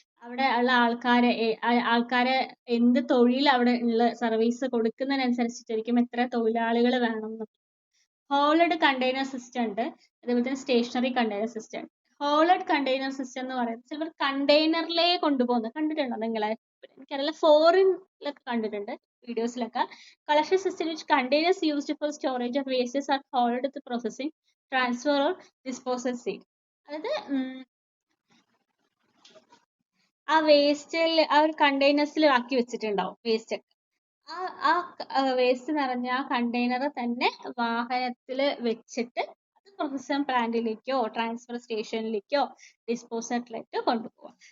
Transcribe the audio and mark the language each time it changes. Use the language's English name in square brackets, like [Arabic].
[Malayalam] അവിടെ ഉള്ള ആൾക്കാരെ എന്ത് തൊഴിൽ അവിടെ ഉള്ള സർവീസ് കൊടുക്കുന്നതിനനുസരിച്ചിട്ടായിരിക്കും എത്ര തൊഴിലാളികൾ വേണം. ഹോൾഡ് കണ്ടെയ്നർ സിസ്റ്റം ഉണ്ട്, അതേപോലെ തന്നെ സ്റ്റേഷനറി കണ്ടെയ്നർ സിസ്റ്റം ഉണ്ട്. ഹോൾഡ് കണ്ടെയ്നർ സിസ്റ്റം എന്ന് പറയുന്നത് ചിലപ്പോൾ കണ്ടെയ്നറിലേ കൊണ്ടുപോകുന്നത് കണ്ടിട്ടുണ്ടോ നിങ്ങളെ? എനിക്കറിയില്ല, ഫോറിനിലൊക്കെ കണ്ടിട്ടുണ്ട് വീഡിയോസിലൊക്കെ. [English] Collection system which containers used for storage of wastes are hauled to processing, transfer or disposal site. [Malayalam] അതായത് ആ വേസ്റ്റിൽ ആ ഒരു കണ്ടെയ്നേഴ്സിൽ ആക്കി വെച്ചിട്ടുണ്ടാവും വേസ്റ്റ് ഒക്കെ. ആ വേസ്റ്റ് നിറഞ്ഞ ആ കണ്ടെയ്നർ തന്നെ വാഹനത്തിൽ വെച്ചിട്ട് അത് പ്രോസസ്സിംഗ് പ്ലാന്റിലേക്കോ ട്രാൻസ്ഫർ സ്റ്റേഷനിലേക്കോ ഡിസ്പോസലിലേക്കോ കൊണ്ടുപോകാം.